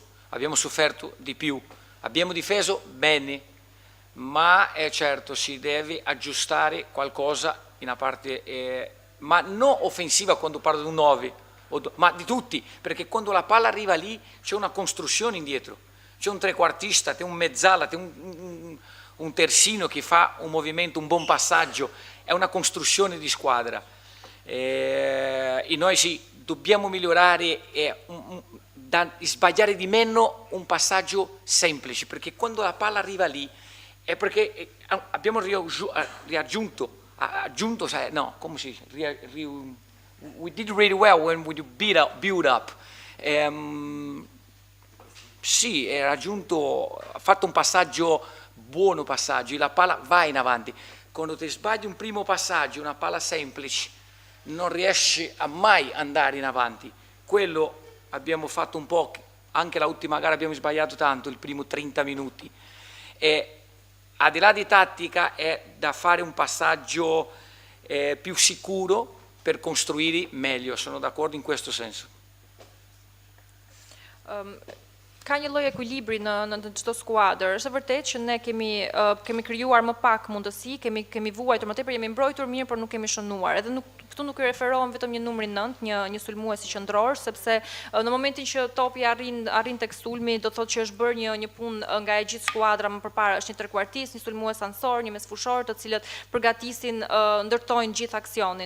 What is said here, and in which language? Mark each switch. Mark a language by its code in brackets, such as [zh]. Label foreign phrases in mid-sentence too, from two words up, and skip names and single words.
[it] Abbiamo sofferto di più, abbiamo difeso bene, ma è certo si deve aggiustare qualcosa in una parte, ma non offensiva quando parlo di un 9, ma di tutti, perché quando la palla arriva lì c'è una costruzione indietro, c'è un trequartista, c'è un mezzala, c'è un terzino che fa un movimento, un buon passaggio, è una costruzione di squadra. E noi sì, dobbiamo migliorare e sbagliare di meno un passaggio semplice, perché quando la palla arriva lì è perché abbiamo [en] we did really well when we build up. [it] Sì, ha fatto un passaggio, buono passaggio, la palla va in avanti. Quando ti sbagli un primo passaggio, una palla semplice, non riesci a mai andare in avanti. Quello abbiamo fatto un po', anche l'ultima gara abbiamo sbagliato tanto, il primo 30 minuti. E al di là di tattica è da fare un passaggio più sicuro per costruire meglio, sono d'accordo in questo senso. [sq] Ka një lloj ekuilibri në çdo skuadër. Është vërtet që ne kemi krijuar më pak mundësi, kemi vuajtur më tepër, jemi mbrojtur mirë, por nuk kemi shënuar. Edhe këtu nuk i referohem vetëm një numri 9, një sulmues i qendror, sepse në momentin që topi arrin tek sulmi, do thotë që është bërë një punë nga e gjithë skuadra më përpara, është një trequartist, një sulmues ansor, një mesfushor, të cilët përgatisin, ndërtojnë gjithë aksionin.